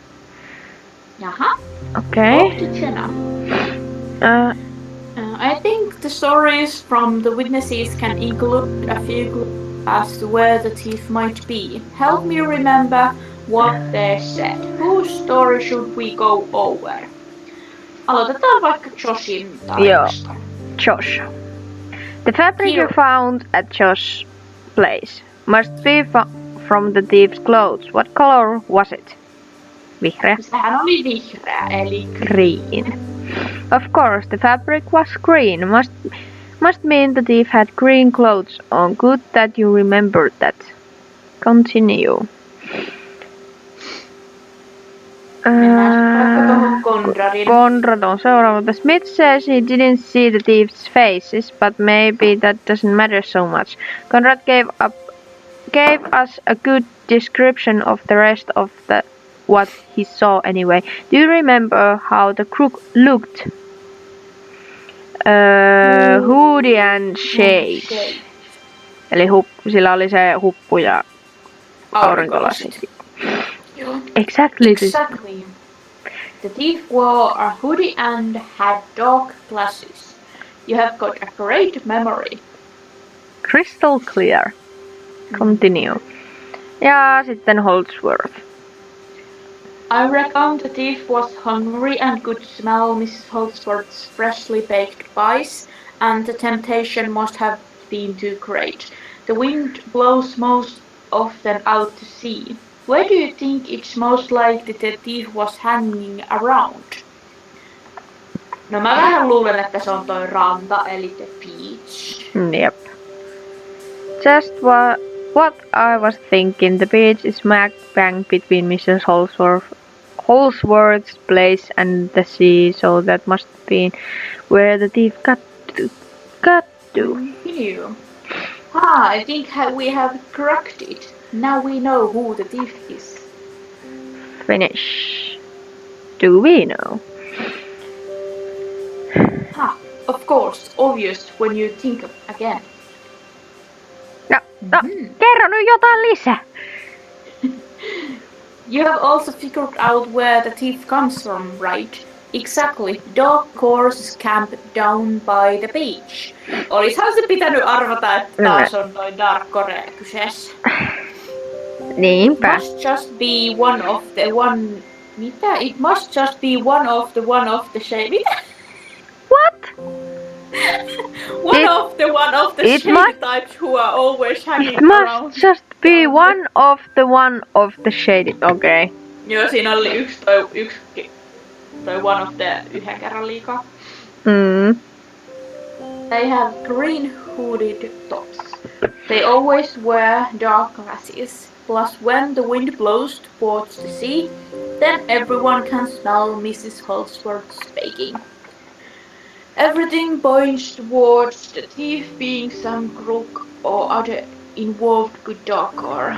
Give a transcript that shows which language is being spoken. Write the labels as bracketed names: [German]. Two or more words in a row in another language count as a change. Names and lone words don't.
[English] Okay. I think the stories from the witnesses can include a few clues as to where the thief might be. Help me remember what they said. Whose story should we go over? [Finnish] Aloitetaan vaikka Joshin tarinasta. Josh. [English] The fabric you found at Josh's place must be from the thief's clothes. What color was it? [Finnish] Vihreä. Sehän oli vihreä, eli [English] green. Of course, the fabric was green. Must mean the thief had green clothes on. Good that you remembered that. [Finnish] Continue. Conrad on seuraava. [English] The Smith says he didn't see the thieves' faces, but maybe that doesn't matter so much. Conrad gave us a good description of the rest of what he saw anyway. Do you remember how the crook looked? Hoodie and shades. [Finnish] Eli sillä oli se huppu ja Aurinkolasit. [English] Exactly. Exactly. The thief wore a hoodie and had dark glasses. You have got a great memory. Crystal clear. Continue. [Finnish] Ja sitten Holdsworth. [English] I reckon the thief was hungry and could smell Mrs. Holdsworth's freshly baked pies, and the temptation must have been too great. The wind blows most often out to sea. Where do you think it's most likely the thief was hanging around? [Finnish] No mä vähän luulen, että se on toi ranta, eli [English] the beach. Yep. Just what I was thinking. The beach is smack bang between Mrs. Holdsworth's place and the sea, so that must be where the thief got to. Continue. I think we have cracked it. Now we know who the thief is. Finish. Do we know? Of course, obvious when you think again. [Finnish] No, kerro nyt jotain lisää. [English] You have also figured out where the thief comes from, right? Exactly. Dark Horse Camp down by the beach. [Finnish] Olishan se pitänyt arvata, että taas on toi Dark Core kyseessä. Niinpä. [English] Must just be one of the one... [Finnish] Mitä? [English] It must just be one of the shade... [Finnish] Mitä? [English] What? one of the shade types who are always hanging around. It must just be one of the shady. Okay. [Finnish] Joo, siinä oli yksi toi [English] one of the [Finnish] yhden kerran liikaa. [English] They have green hooded tops. They always wear dark glasses. Plus, when the wind blows towards the sea, then everyone can smell Mrs. Holdsworth's baking. Everything points towards the thief being some crook or other involved with Darkcore.